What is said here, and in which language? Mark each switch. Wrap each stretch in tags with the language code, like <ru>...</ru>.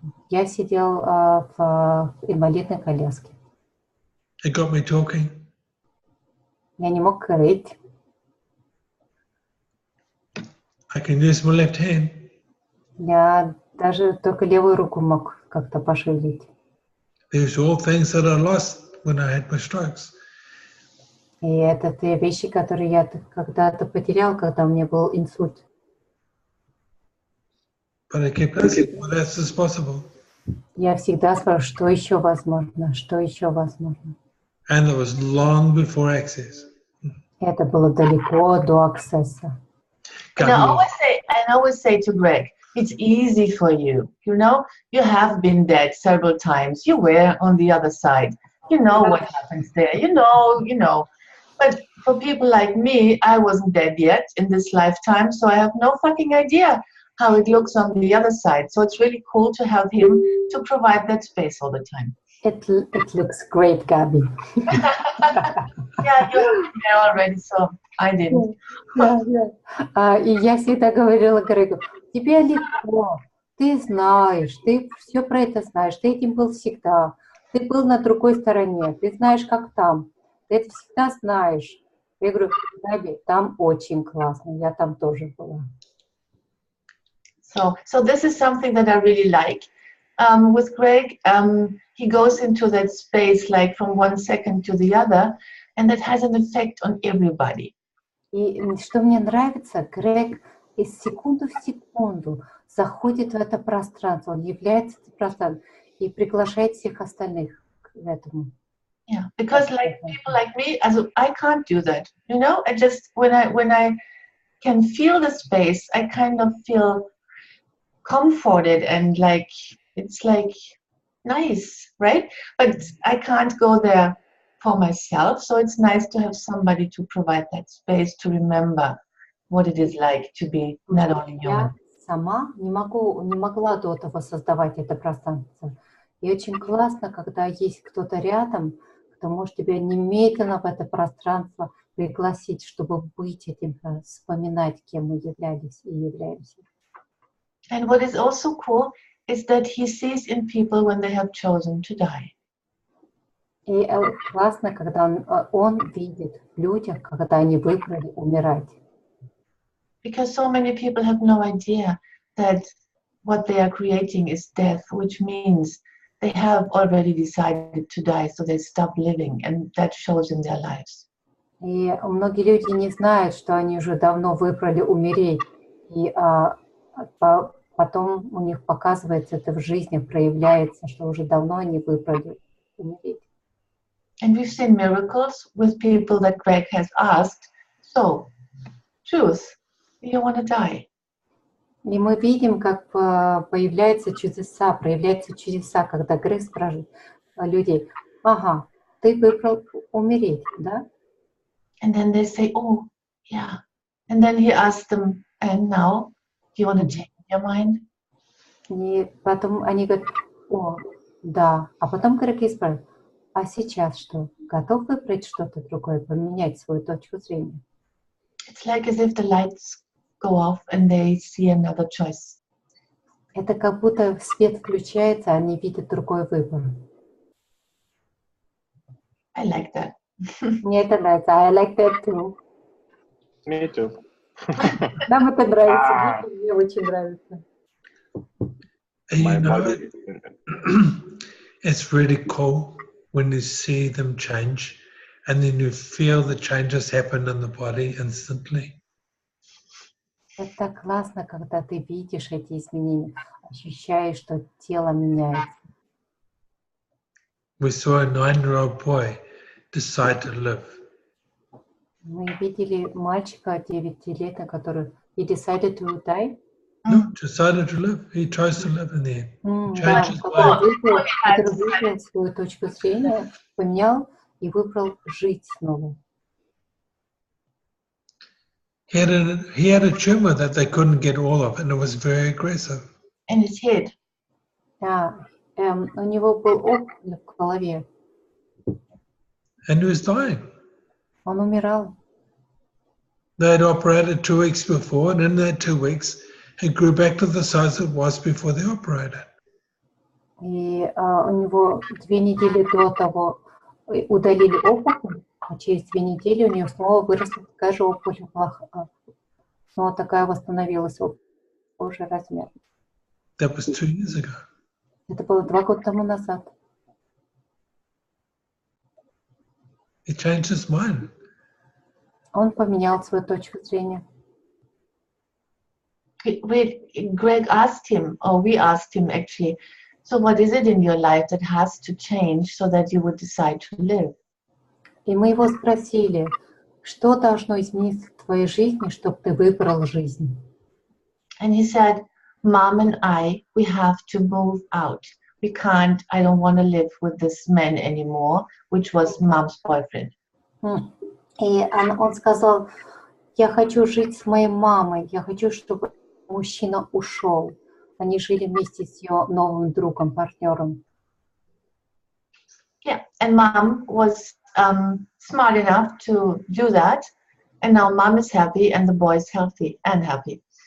<ru>Я сидел в инвалидной коляске.</ru> <en>It got me talking.</en> <ru>Я не мог говорить.</ru> <en>I can use my left hand.</en> <ru>Я даже только левую руку мог как-то пошевелить.</ru> <en>There's all things that I lost when I had my strokes.</en> <ru>И это те вещи, которые я когда-то потерял, когда у меня был инсульт.</ru> <en>But I kept asking, what else is possible?</en> <ru>Я всегда спрашиваю, что еще возможно, что еще возможно.</ru> <en>And it was long before access.</en> <ru>Это было далеко до аксесса.</ru> <en>And I always say to Greg, it's easy for you. You know, you have been dead several times. You were on the other side. You know what happens there. You know. But for people like me, I wasn't dead yet in this lifetime, so I have no fucking idea how it looks on the other side. So it's really cool to have him to provide that space all the time. It looks great, Gabi. Yeah, you were there already, so I didn't.</en> <ru>И я всегда говорила Грегу, тебе легко, ты знаешь, ты все про это знаешь, ты этим был всегда, ты был на другой стороне, ты знаешь, как там, ты это всегда знаешь. Я говорю, Габи, там очень классно, я там тоже была.</ru> <en>So this is something that I really like. With Greg, he goes into that space like from 1 second to the other, and that has an effect on everybody.</en> <ru>И что мне нравится, Грег из секунды в секунду заходит в это пространство, он является этим пространством и приглашает всех остальных к этому.</ru> <en>Yeah, because like people like me, I can't do that. You know, I just when I can feel the space, I kind of feel comforted and like it's like nice, right? But I can't go there for myself, so it's nice to have somebody to provide that space to remember what it is like to be not only human.</en> <ru>Я сама не могла до того создавать это пространство. И очень классно, когда есть кто-то рядом, кто может тебя немедленно в это пространство пригласить, чтобы быть этим, вспоминать, кем мы являлись и являемся.</ru> <en>And what is also cool is that he sees in people when they have chosen to die.</en> <ru>И классно, когда он видит в людях, когда они выбрали умирать.</ru> <en>Because so many people have no idea that what they are creating is death, which means they have already decided to die, so they stop living, and that shows in their lives.</en> <ru>И многие люди не знают, что они уже давно выбрали умереть, и потом у них показывается это в жизни, проявляется, что уже давно они выбрали умереть.</ru> <en>And we've seen miracles with people that Greg has asked, so, choose, do you want to die?</en> <ru>И мы видим, как проявляются чудеса, когда Грег спрашивает людей, ага, ты выбрал умереть, да?</ru> <en>And then they say, oh, yeah. And then he asks them, and now, do you want to change your mind?</en> <ru>И потом они говорят, о, да. А потом Грег спрашивает, а сейчас что? Готов выбрать что-то другое, поменять свою точку зрения?</ru> <en>It's like as if the lights go off and they see another choice.</en> <ru>Это как будто свет включается, а они видят другой выбор.</ru> <en>I like that.</en> <ru>Мне это нравится.</ru> <en>I like that too. Me too.</en> <ru>Нам это нравится. Мне очень нравится.</ru> <en>You know, it's really cool when you see them change, and then you feel the changes happen in the body instantly.</en> <ru>Это классно, когда ты видишь эти изменения, ощущаешь, что тело меняется.</ru> <en>We saw a 9-year-old boy decide to live.</en> <ru>Мы видели мальчика 9-летнего, который</ru> <en>he decided to die. No, decided to live. He chose to live in the end.</en> <ru>Да,</ru> <en>Changed his</en> <ru>который</ru> <en>life.</en> <ru>выбрал свою точку зрения, поменял и выбрал жить снова.</ru> <en>He had a tumor that they couldn't get all of, and it was very aggressive. And his head.</en> <ru>Да, у него был опухоль в голове.</ru> <en>And he was dying.</en> <ru>Он умирал.</ru> <en>They had operated 2 weeks before, and in that 2 weeks, it grew back to the size it was before they operated.</en> <ru>И у него 2 недели до того удалили опухоль, а через 2 недели у него снова выросла такая же опухоль, снова такая восстановилась уже размер.</ru> <en>That was 2 years ago.</en> <ru>Это было 2 года тому назад.</ru> <en>He changed his mind.</en> <ru>Он поменял свою точку зрения.</ru> <en>Greg asked him, or we asked him actually, so what is it in your life that has to change so that you would decide to live?</en> <ru>И мы его спросили, что должно измениться в твоей жизни, чтобы ты выбрал жизнь?</ru> <en>And he said, Mom and I, we have to move out. We can't, I don't want to live with this man anymore, which was Mom's boyfriend.</en> <ru>И он сказал, я хочу жить с моей мамой, я хочу, чтобы мужчина ушел. Они жили вместе с ее новым другом, партнером.</ru> <en>Yeah, and Mom was smart enough to do that, and now Mom is happy and the boy is healthy and happy.</en>